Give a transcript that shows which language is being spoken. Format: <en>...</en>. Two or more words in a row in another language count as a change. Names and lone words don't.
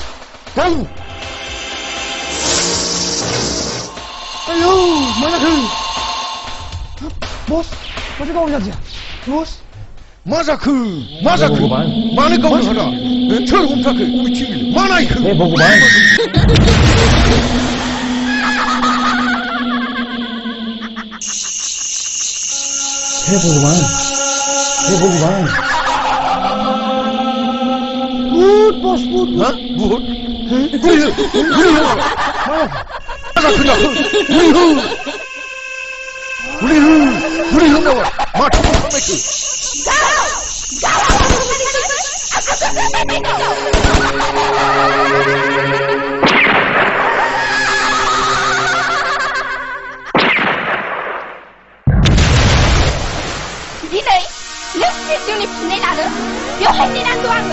<brx>आयौ मा जाखो बस माथो गावनो जादिया बस मा जाखो मानो गावनो हाना सोर हमथाखो बबेथिं मा नायखो</brx> <hi>हे भगवान</hi> <brx>भूत बस भूत भूत मा जाखो बुरि नामा माथो खालामनायखो दिनै नों जिउनि फिननाय लानो बेवहाय नेनांगौ आङो</brx>